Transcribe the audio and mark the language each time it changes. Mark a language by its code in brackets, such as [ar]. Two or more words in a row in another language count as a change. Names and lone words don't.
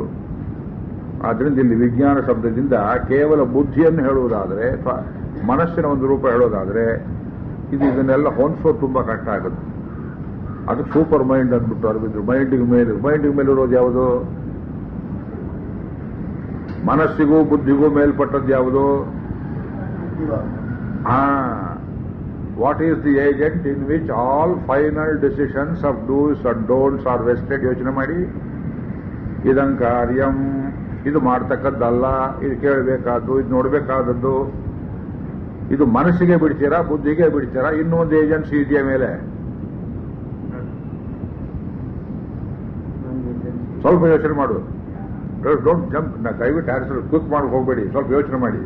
[kn] ಆದ್ರಿಂದ ಇಲ್ಲಿ ವಿಜ್ಞಾನ ಶಬ್ದದಿಂದ ಕೇವಲ ಬುದ್ಧಿಯನ್ನು ಹೇಳುವುದಾದರೆ, ಮನಸ್ಸಿನ ಒಂದು ರೂಪ ಹೇಳೋದಾದರೆ ಇದನ್ನೆಲ್ಲ ಹೊಂದಿಸೋದು ತುಂಬಾ ಕಷ್ಟ ಆಗುತ್ತೆ. ಅದಕ್ಕೆ [en] super mind [kn] ಅಂದ್ಬಿಟ್ಟು ಅರ್ಬಿದ್ರು. ಮೈಂಡಿಗೆ ಮೇಲೆ ಇರೋದು ಯಾವುದು? ಮನಸ್ಸಿಗೂ ಬುದ್ಧಿಗೂ ಮೇಲ್ಪಟ್ಟದ್ದು ಯಾವುದು? [en] What is the agent in which all final decisions of dos and don'ts are vested? [kn] ಯೋಚನೆ ಮಾಡಿ. [sa] ಇದಂ ಕಾರ್ಯಂ, [kn] ಇದು ಮಾಡ್ತಕ್ಕದ್ದಲ್ಲ, ಇದು ಕೇಳಬೇಕಾದ್ದು, ಇದು ನೋಡಬೇಕಾದದ್ದು. ಇದು ಮನಸ್ಸಿಗೆ ಬಿಡ್ತೀರಾ, ಬುದ್ಧಿಗೆ ಬಿಡ್ತೀರಾ? ಇನ್ನೊಂದು ಏಜೆನ್ಸಿ ಇದೆಯಾ ಮೇಲೆ? ಸ್ವಲ್ಪ ಯೋಚನೆ ಮಾಡು. [en] Don't jump, [kn] ದಯವಿಟ್ಟು [en] answer quick [kn] ಮಾಡಕ್ಕೆ ಹೋಗಬೇಡಿ, ಸ್ವಲ್ಪ ಯೋಚನೆ ಮಾಡಿ.